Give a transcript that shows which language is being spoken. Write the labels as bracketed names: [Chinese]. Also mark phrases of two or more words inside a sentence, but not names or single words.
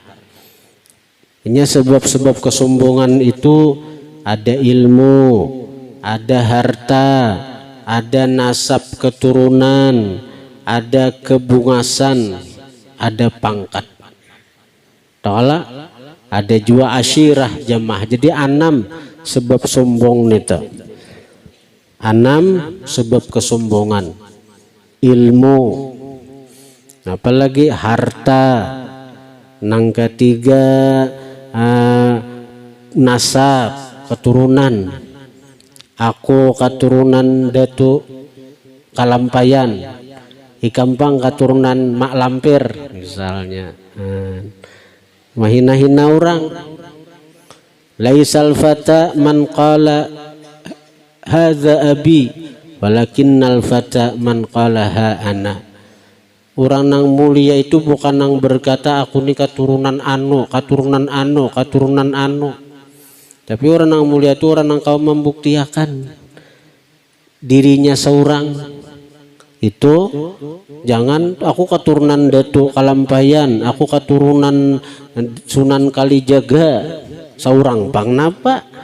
[Indonesian] Ini sebab-sebab kesombongan itu ada ilmu, ada harta, ada nasab keturunan, ada kebungasan, ada pangkat. Ta'ala, ada juga asyirah jamaah. [Banjar] Jadi 6 sebab sombong nita, 6 sebab kesombongan. Ilmu, apalagi harta, nang ketiga nasab keturunan, aku keturunan datu kalampayan, ikampang keturunan mak lampir misalnya. Mahina-hina orang. [Arabic] ليس الفتى من قال هذا أبي ولكن الفتى من قال ها أنا. [Indonesian] Orang yang mulia itu bukan yang berkata aku ini keturunan anu, keturunan anu, keturunan anu. Tapi orang yang mulia itu orang yang kau membuktikan dirinya seorang. [Banjar] Itu jangan aku keturunan Datuk Kalampayan, aku keturunan Sunan Kalijaga, seorang pang napa?